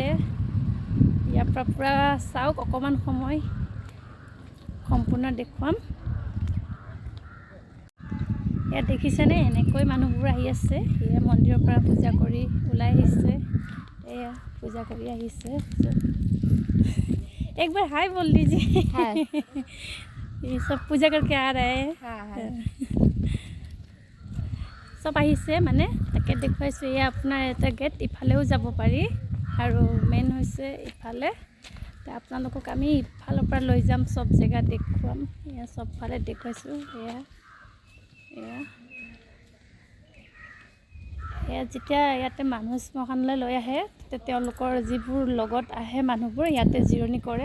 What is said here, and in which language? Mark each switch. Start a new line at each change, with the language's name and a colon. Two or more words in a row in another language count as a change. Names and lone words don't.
Assamese: ইয়াৰ পৰা পূৰা চাওক, অকণমান সময় সম্পূৰ্ণ দেখুৱাম। ইয়াত দেখিছেনে এনেকৈ মানুহবোৰ আহি আছে। এয়া মন্দিৰৰ পৰা পূজা কৰি ওলাই আহিছে, এয়া পূজা কৰি আহিছে।
Hindi: एक बार हाय बोल दीजिए। ये सब पूजा करके आ रहे हैं।
Assamese: চব আহিছে মানে, তাকে দেখুৱাইছোঁ। এয়া আপোনাৰ এটা গেট, ইফালেও যাব পাৰি আৰু মেইন হৈছে ইফালে। আপোনালোকক আমি ইফালৰ পৰা লৈ যাম, চব জেগা দেখুৱাম। এয়া চবফালে দেখুৱাইছোঁ। এয়া যেতিয়া ইয়াতে মানুহ শ্মশানলৈ লৈ আহে, তেতিয়া তেওঁলোকৰ যিবোৰ লগত আহে মানুহবোৰ ইয়াতে জিৰণি কৰে।